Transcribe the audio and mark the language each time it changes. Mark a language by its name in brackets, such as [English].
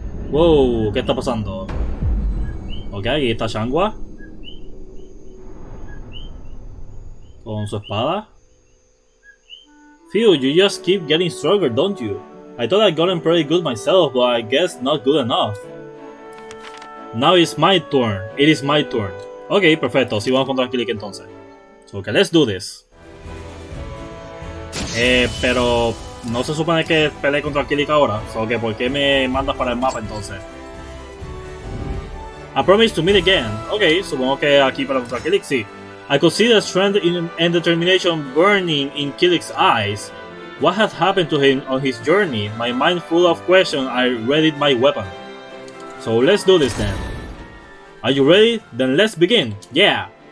[Spanish] Wow, ¿qué está pasando? Ok, aquí está Xianghua. Con su espada. [English] Phew, you just keep getting stronger, don't you? I thought I'd gotten pretty good myself, but I guess not good enough. Now it's my turn. It is my turn. Ok, perfecto. [Spanish] Sí, vamos contra Kilik entonces. [English] So, okay, let's do this. [Spanish] Pero no se supone que peleé contra Kilik ahora. So, que ¿por qué me mandas para el mapa entonces? [English] I promise to meet again. [Spanish] Ok, supongo que aquí para contra Kilik, sí. [English] I could see the strength and determination burning in Kilik's eyes. What had happened to him on his journey? My mind full of questions, I readied my weapon. So let's do this then. Are you ready? Then let's begin. Yeah.